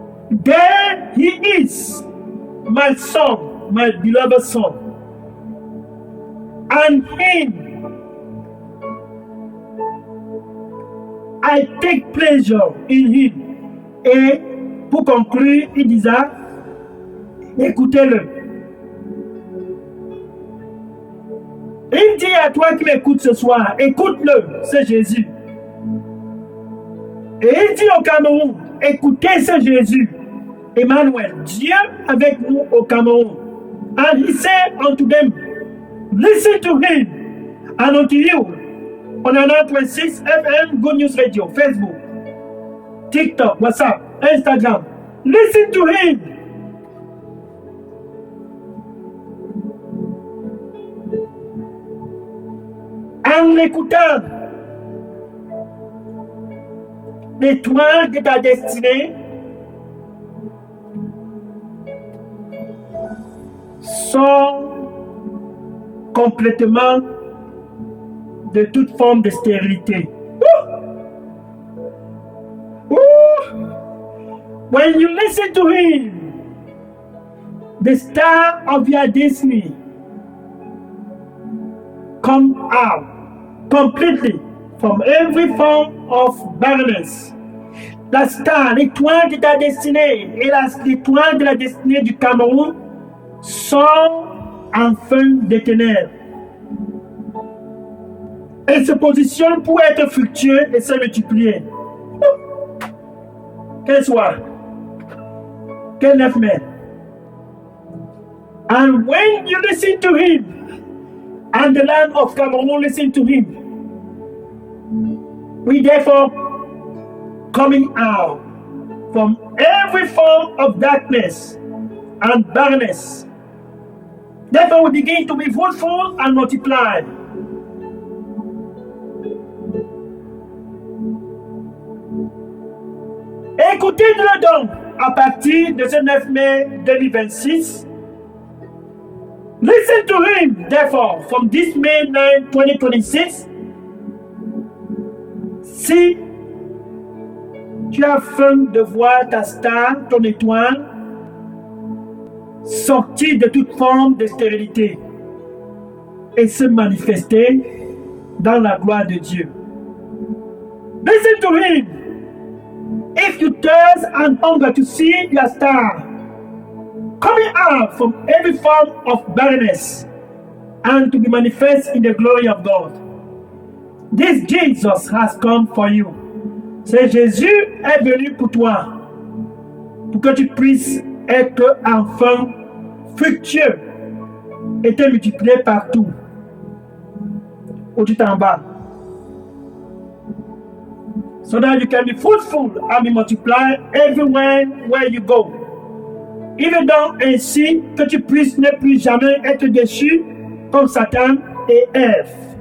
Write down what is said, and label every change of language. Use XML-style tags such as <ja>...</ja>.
<en>There he is, my son, my beloved son. And him I take pleasure in him.</en> <fr>Et pour conclure, il disait, écoutez-le. Il dit à toi qui m'écoutes ce soir, écoute-le, c'est Jésus. Et il dit au Cameroun, écoutez ce Jésus, Emmanuel, Dieu avec nous au Cameroun.</fr> <en>And he said unto them, listen to him, and unto you, on 9.6 FM, Good News Radio, Facebook, TikTok, WhatsApp, Instagram. Listen to him.</en> <fr>En l'écoutant, l'étoile de ta destinée sort complètement de toute forme de stérilité.</fr> <en>When you listen to him, the star of your destiny come out completely from every form of barrenness.</en> <fr>La star, l'étoile de ta destinée et l'étoile de la destinée du Cameroun sont enfin des ténèbres. Et se positionne pour être fructueux et se multiplier. Quel soir? Quel 9 mai?</fr> <en>And when you listen to him, and the land of Cameroon listen to him, we therefore coming out from every form of darkness and barrenness. Therefore we begin to be fruitful and multiply.</en> <fr>Écoutez-le donc à partir de ce 9 mai 2026.</fr> <en>Listen to him, therefore, from this May 9, 2026.</en> <fr>Si tu as faim de voir ta star, ton étoile, sortir de toute forme de stérilité et se manifester dans la gloire de Dieu.</fr> <en>Listen to him. If you thirst and hunger to see your star coming out from every form of barrenness and to be manifest in the glory of God, this Jesus has come for you.</en> <fr>C'est Jésus est venu pour toi, pour que tu puisses être enfin fructueux et te multiplier partout. ou tout en bas.</fr> <en>So that you can be fruitful and be multiplied everywhere where you go.</en> <fr>Il veut donc ainsi que tu puisses ne plus jamais être déçu comme Satan et Ève.</fr>